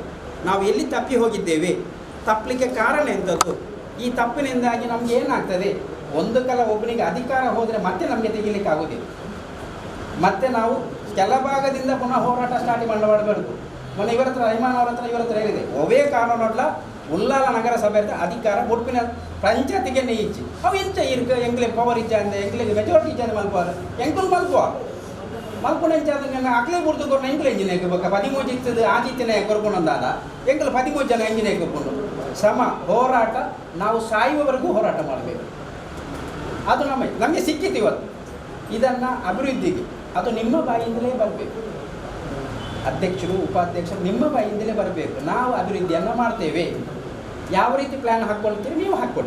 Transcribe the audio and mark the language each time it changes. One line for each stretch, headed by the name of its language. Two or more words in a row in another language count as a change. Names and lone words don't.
Kannada: ನಾವು ಎಲ್ಲಿ ತಪ್ಪಿ ಹೋಗಿದ್ದೇವೆ, ತಪ್ಪಲಿಕ್ಕೆ ಕಾರಣ ಎಂಥದ್ದು, ಈ ತಪ್ಪಿನಿಂದಾಗಿ ನಮ್ಗೆ ಏನಾಗ್ತದೆ? ಒಂದು ಕಾಲ ಒಬ್ಬನಿಗೆ ಅಧಿಕಾರ ಹೋದರೆ ಮತ್ತೆ ನಮಗೆ ತೆಗಿಲಿಕ್ಕೆ ಆಗೋದಿಲ್ಲ. ಮತ್ತೆ ನಾವು ಕೆಲ ಭಾಗದಿಂದ ಪುನಃ ಹೋರಾಟ ಸ್ಟಾರ್ಟ್ ಮಾಡಬಾರ್ದು. ಮೊನ್ನೆ ಇವರ ಹತ್ರ ರೈಮಾನ್ ಅವರ ಹತ್ರ ಹೇಳಿದೆ,
Tulu: ಒವೇ ಕಾನೂನೊಡ್ಲ ಉಳ್ಳಾಲ ನಗರಸಭೆ ಅಧಿಕಾರ ಒಟ್ಟಿನ ಪಂಚಾಯತಿಗೆ ಇಚ್ಚಿ ಅವು ಇಂಚ ಇರ್ಕ ಎಂಗ್ಲೆ ಪವರ್ ಇಚ್ಚ ಅಂದೆ, ಎಂಗ್ಲಿಗೆ ಮೆಜಾರಿಟಿ ಇಚ್ಛೆ ಮಲ್ಪುವ ಎಂಕುಲ್ ಮಲ್ಪುವ ಮಲ್ಪುಣ ಇಂಚ ಅದನ್ನ ಅಕ್ಲೆ ಬುಡ್ದುಕೊಂಡು ಎಂಕ್ಲೆ ಎಂಜಿನ ಎಕ್ಕಬೇಕ 13 ಇರ್ತದೆ ಆಜಿತ್ತಿನ ಕೊರ್ಕೊಂಡಂದಾದ ಎಂಕಲ್ 13 ಜನ ಎಂಜಿನ ಎಕ್ಕೊಂಡು ಸಮ ಹೋರಾಟ.
Kannada: ನಾವು ಸಾಯುವವರೆಗೂ ಹೋರಾಟ ಮಾಡಬೇಕು. ಅದು ನಮಗೆ ಸಿಕ್ಕಿತ್ತು ಇವತ್ತು. ಇದನ್ನು ಅಭಿವೃದ್ಧಿಗೆ ಅದು ನಿಮ್ಮ ಬಾಯಿಂದಲೇ ಬರಬೇಕು. ಅಧ್ಯಕ್ಷರು, ಉಪಾಧ್ಯಕ್ಷರು ನಿಮ್ಮ ಬಾಯಿಂದಲೇ ಬರಬೇಕು. ನಾವು ಅಭಿವೃದ್ಧಿಯನ್ನು ಮಾಡ್ತೇವೆ, ಯಾವ ರೀತಿ ಪ್ಲ್ಯಾನ್ ಹಾಕ್ಕೊಳ್ತೀರಿ ನೀವು ಹಾಕ್ಕೊಳ್ಳಿ.